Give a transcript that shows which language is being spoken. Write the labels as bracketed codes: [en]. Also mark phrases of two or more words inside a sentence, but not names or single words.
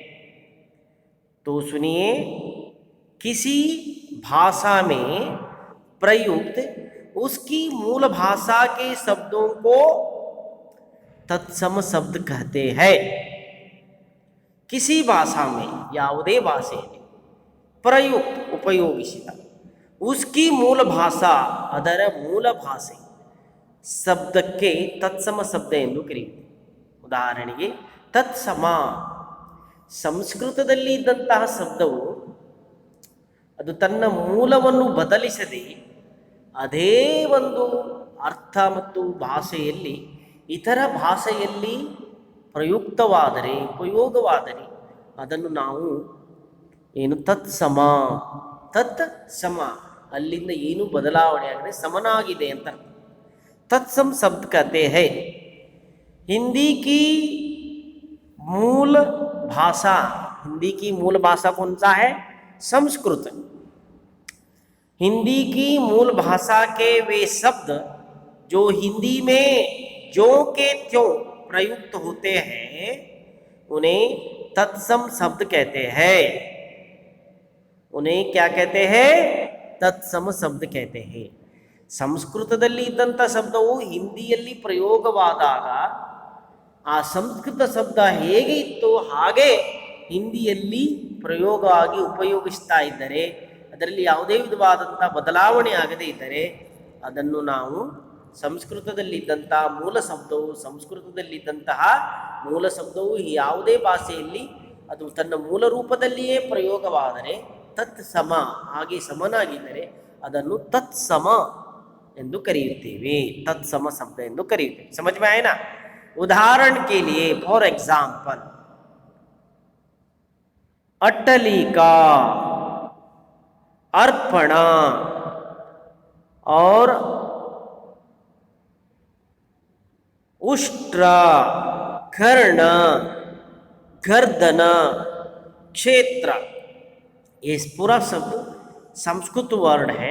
[hi] तो सुनिए, किसी भाषा में प्रयुक्त उसकी मूल भाषा के शब्दों को तत्सम शब्द कहते हैं। किसी ಭಾಷಾ में [kn] ಯಾವುದೇ ಭಾಷೆಯಲ್ಲಿ ಪ್ರಯುಕ್ತ ಉಪಯೋಗಿಸಿದ [hi] उसकी मूल भाषा, [kn] ಅದರ ಮೂಲ ಭಾಷೆ ಶಬ್ದಕ್ಕೆ ತತ್ಸಮ ಶಬ್ದ ಎಂದು ಕರೆಯುತ್ತಾರೆ. ಉದಾಹರಣೆಗೆ ತತ್ಸಮ, ಸಂಸ್ಕೃತದಲ್ಲಿ ಇದ್ದಂತಹ ಶಬ್ದವು ಅದು ತನ್ನ ಮೂಲವನ್ನು ಬದಲಿಸದೆ ಅದೇ ಒಂದು ಅರ್ಥ ಮತ್ತು ಭಾಷೆಯಲ್ಲಿ ಇತರ ಭಾಷೆಯಲ್ಲಿ ಪ್ರಯುಕ್ತವಾದರೆ, ಉಪಯೋಗವಾದರೆ ಅದನ್ನು ನಾವು ಏನು ತತ್ಸಮ, ತತ್ ಸಮ, ಅಲ್ಲಿಂದ ಏನು ಬದಲಾವಣೆ ಆಗಿದೆ, ಸಮನಾಗಿದೆ ಅಂತ [hi] तत्सम शब्द कहते हैं। हिंदी की मूल भाषा, हिंदी की मूल भाषा कौन सा है? संस्कृत। हिंदी की मूल भाषा के वे शब्द जो हिंदी में ज्यों के त्यों प्रयुक्त होते हैं उन्हें तत्सम शब्द कहते हैं। उन्हें क्या कहते हैं? तत्सम शब्द कहते हैं। [kn] ಸಂಸ್ಕೃತದಲ್ಲಿ ಇದ್ದಂಥ ಶಬ್ದವು ಹಿಂದಿಯಲ್ಲಿ ಪ್ರಯೋಗವಾದಾಗ ಆ ಸಂಸ್ಕೃತ ಶಬ್ದ ಹೇಗೆ ಇತ್ತು ಹಾಗೆ ಹಿಂದಿಯಲ್ಲಿ ಪ್ರಯೋಗ ಆಗಿ ಉಪಯೋಗಿಸ್ತಾ ಇದ್ದರೆ, ಅದರಲ್ಲಿ ಯಾವುದೇ ವಿಧವಾದಂಥ ಬದಲಾವಣೆ ಆಗದೇ ಇದ್ದರೆ ಅದನ್ನು ನಾವು ಸಂಸ್ಕೃತದಲ್ಲಿದ್ದಂತಹ ಮೂಲ ಶಬ್ದವು, ಸಂಸ್ಕೃತದಲ್ಲಿದ್ದಂತಹ ಮೂಲ ಶಬ್ದವು ಯಾವುದೇ ಭಾಷೆಯಲ್ಲಿ ಅದು ತನ್ನ ಮೂಲ ರೂಪದಲ್ಲಿಯೇ ಪ್ರಯೋಗವಾದರೆ ತತ್ಸಮ, ಹಾಗೆ ಸಮನಾಗಿದ್ದರೆ ಅದನ್ನು ತತ್ಸಮ ಎಂದು ಕರೆಯುತ್ತೇವೆ, तत्सम शब्द ಎಂದು ಕರೆಯುತ್ತೇವೆ। [hi] समझ में आए ना? उदाहरण के लिए, [en] for example, [hi] अट्टलिका, अर्पणा और उष्ट्र, कर्ण, गर्दन, क्षेत्र, ये पूरा शब्द संस्कृत वर्ड है।